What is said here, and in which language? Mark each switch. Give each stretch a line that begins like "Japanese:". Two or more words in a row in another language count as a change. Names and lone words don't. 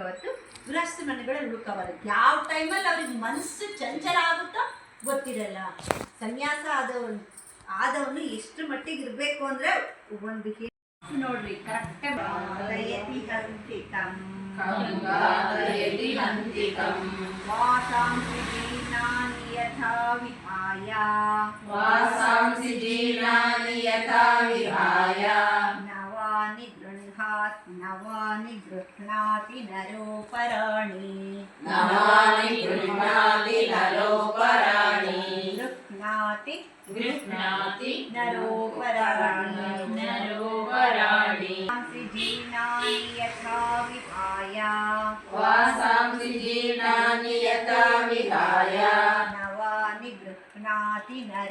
Kannada: ಅವತ್ತು ಗೃಹಸ್ಥ ಮನೆಗಳಲ್ಲಿ ಹುಡುಕಬಾರ್ದು. ಯಾವ ಟೈಮಲ್ಲಿ ಅವ್ರಿಗೆ ಮನಸ್ಸು ಚಂಚಲ ಆಗುತ್ತೋ ಗೊತ್ತಿರಲ್ಲ. ಸನ್ಯಾಸ ಆದವನು ಎಷ್ಟು ಮಟ್ಟಿಗೆ ಇರಬೇಕು ಅಂದರೆ ಒಂದು ನೋಡ್ರಿ ಕರೆಕ್ಟಾಗಿ
Sanskrit: ವಾಸಾಂಸಿ ಜೀರ್ಣಾನಿ ಯಥಾ ವಿಹಾಯ ನವಾನಿ ಗೃಹ್ಣಾತಿ ನರೋಪರಾಣಿ ಗೃಹ್ಣಾತಿ ನರೋಪರಾಣಿ ಜೀರ್ಣಾನಿ ಯಥಾ ವಿಹಾಯ ನವಾನಿ ಗೃಹ್ಣಾತಿ